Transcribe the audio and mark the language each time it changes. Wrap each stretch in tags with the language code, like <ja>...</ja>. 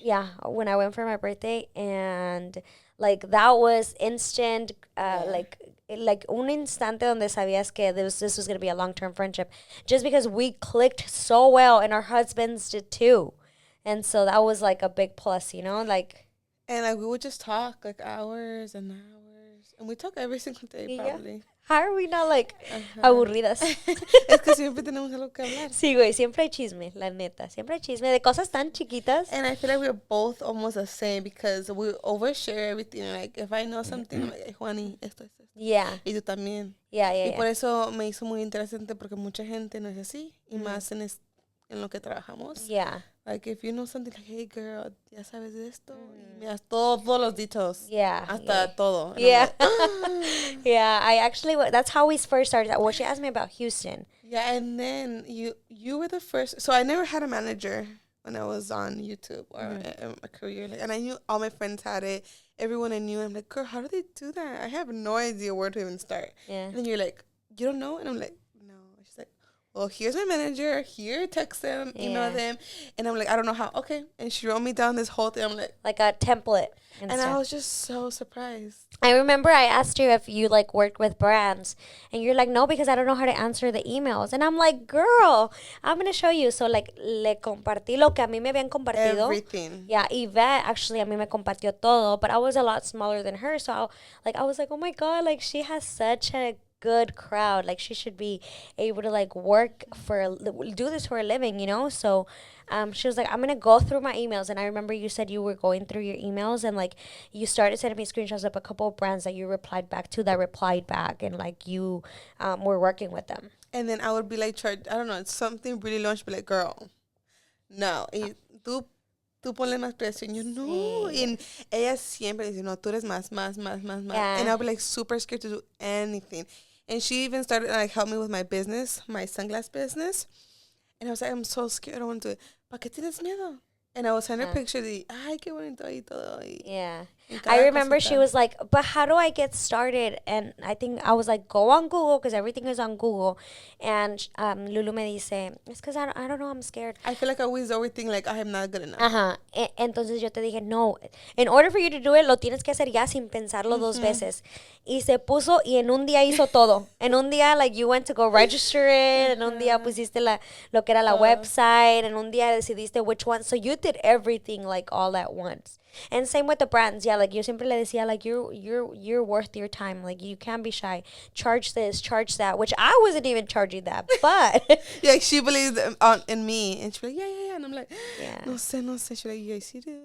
<en>Yeah, when I went for my birthday, and like that was instant, like</en> <es>un instante donde sabías que</es> <en>this was gonna be a long-term friendship, just because we clicked so well, and our husbands did too, and so that was like a big plus, you know, like. And like we would just talk like hours and hours, and we talk every single day probably. Yeah. How are we not like aburridas?</en> <es>Es que siempre tenemos algo que hablar. Sí, güey, siempre hay chisme, la neta. Siempre hay chisme de cosas tan chiquitas.</es> <en>And I feel like we're both almost the same because we overshare everything. Like, if I know something, I'm like, Juani, esto. Yeah.</en> <es>Y tú también.</es> <en>Yeah.</en> <es>Y por eso me hizo muy interesante porque mucha gente no es así. Y más en lo que trabajamos.</es> <en>Yeah. Like, if you know something like, hey, girl,</en> <es>ya sabes de esto. Y me das todos los dichos.</es> <en>Yeah.</en> <es>Hasta todo.</es> <en>And Yeah. like, Yeah, I actually, that's how we first started. Well, she asked me about Houston. Yeah, and then you were the first. So I never had a manager when I was on YouTube or a career. Like, and I knew all my friends had it. Everyone I knew. I'm like, girl, how do they do that? I have no idea where to even start. Yeah. And you're like, you don't know? And I'm like, no. She's like, well, here's my manager. Here, text them, email them. And I'm like, I don't know how. Okay. And she wrote me down this whole thing. I'm like a template. And I was just so surprised. I remember I asked you if you like worked with brands, and you're like, no, because I don't know how to answer the emails. And I'm like, girl, I'm going to show you. So like,</en> <es>le compartí lo que a mí me habían compartido.</es> <en>Everything. Yeah, Yvette actually</en> <es>a mí me compartió todo,</es> <en>but I was a lot smaller than her. So I was like, oh my God, like she has such a good crowd. Like she should be able to like work do this for a living, you know? So she was like, I'm going to go through my emails. And I remember you said you were going through your emails, and like you started sending me screenshots of a couple of brands that you replied back to that replied back, and like you were working with them. And then I would be like, I don't know, it's something really long. She'd be like, girl, no.</en> <es>Tú ponle más presión. Yo, no. Sí. And ella siempre dice, no, tú eres más.</es> <en>Yeah. And I'll be like super scared to do anything. And she even started like help me with my business, my sunglass business. And I was like, I'm so scared. I don't want to do it.</en> <es>¿Para qué tienes miedo?</es> <en>And I was sending her picture</en> <es>de, ay, qué bonito y todo.</es> <en>Yeah. I remember cosita. She was like, but how do I get started? And I think I was like, go on Google, because everything is on Google. And Lulu</en> <es>me dice,</es> <en>it's because I don't know, I'm scared. I feel like I always overthink like I am not good enough.</en> <es>Ajá. Entonces yo te dije, no,</es> <en>in order for you to do it,</en> <es>lo tienes que hacer ya sin pensarlo dos veces. Y se puso y en un día hizo todo. En un día,</es> <en>like, you went to go register it.</en> <es>En un día pusiste lo que era la website. En un día decidiste</es> <en>which one. So you did everything like all at once. And same with the brands. Yeah, like</en> <es>yo siempre le decía,</es> <en>like you're worth your time. Like you can't be shy. Charge this, charge that, which I wasn't even charging that. But yeah, she believed in me, and she'd be like, yeah. And I'm like,</en> <es>no sé.</es> <en>She's like, yes, you do.</en>